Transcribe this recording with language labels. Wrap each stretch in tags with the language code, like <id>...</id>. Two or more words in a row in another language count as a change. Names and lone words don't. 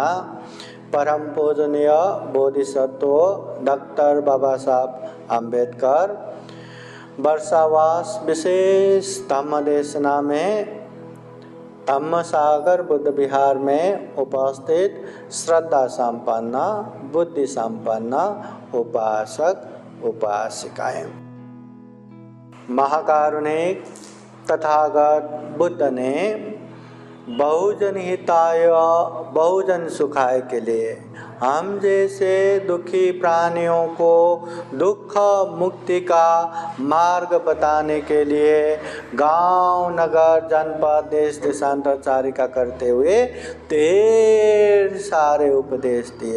<hi>परम पूजनीय बोधिसत्व डॉक्टर बाबा साहब अम्बेडकर वर्षावास विशेष धम्म देशना में धम्म सागर बुद्ध विहार में उपस्थित श्रद्धा संपन्न बुद्धि संपन्न उपासक उपासिकाएं। महाकारुणिक तथागत बुद्ध ने</hi> <pi>बहुजन हिताय बहुजन सुखाय</pi> <hi>के लिए हम जैसे दुखी प्राणियों को दुख मुक्ति का मार्ग बताने के लिए गांव नगर जनपद देश देशांतरचारिका करते हुए ढेर सारे उपदेश दिए।</hi>